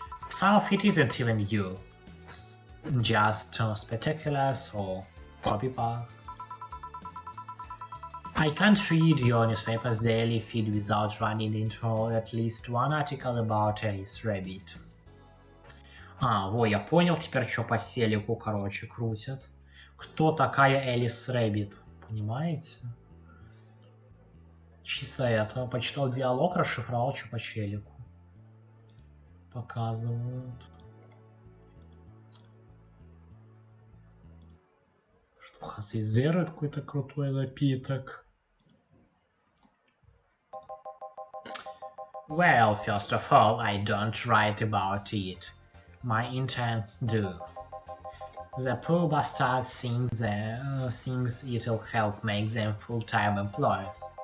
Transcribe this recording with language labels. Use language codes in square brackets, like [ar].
[en] Some of it isn't even you, just spectaculars or copypastes. I can't read your newspaper's daily feed without running into at least one article about Alice Rabbit. [ru] Я понял теперь, что по телеку, короче, крутят. Кто такая Элис Рэббит, понимаете? Чисто это, почитал диалог, расшифровал, что по челику. Показывают. Что хасизирует какой-то крутой напиток. [en] Well, first of all, I don't write about it. My interns do. The poor bastard thinks it'll help make them full-time employees.